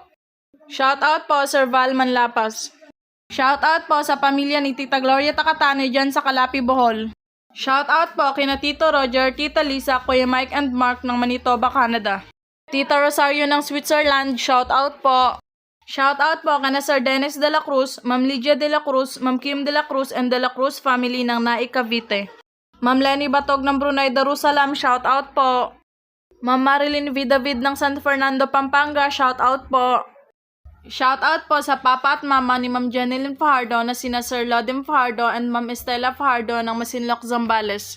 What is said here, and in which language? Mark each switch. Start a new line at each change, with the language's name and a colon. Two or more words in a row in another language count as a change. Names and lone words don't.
English: Shout out
Filipino: po Sir Val Manlapas.
English: Shout out
Filipino: po sa pamilya ni Tita Gloria Takatane dyan sa Calapi, Bohol.
English: Shout out
Filipino: po kina Tito Roger, Tita Lisa, Kuya Mike and Mark ng Manitoba, Canada. Tita Rosario ng Switzerland,
English: shout out
Filipino: po.
English: Shout out
Filipino: po kana Sir Dennis de la Cruz, Ma'am Lydia de la Cruz, Ma'am Kim de la Cruz and de la Cruz family ng Naik, Cavite. Ma'am Lenny Batog ng Brunei Darussalam,
English: shout out
Filipino: po. Ma'am Marilyn Vidavid ng San Fernando, Pampanga,
English: shout out
Filipino: po.
English: Shout out
Filipino: po sa papa at mama ni Ma'am Jeneline Fajardo na sina Sir Lodim Fajardo and Ma'am Estela Fajardo ng Masinloc, Zambales.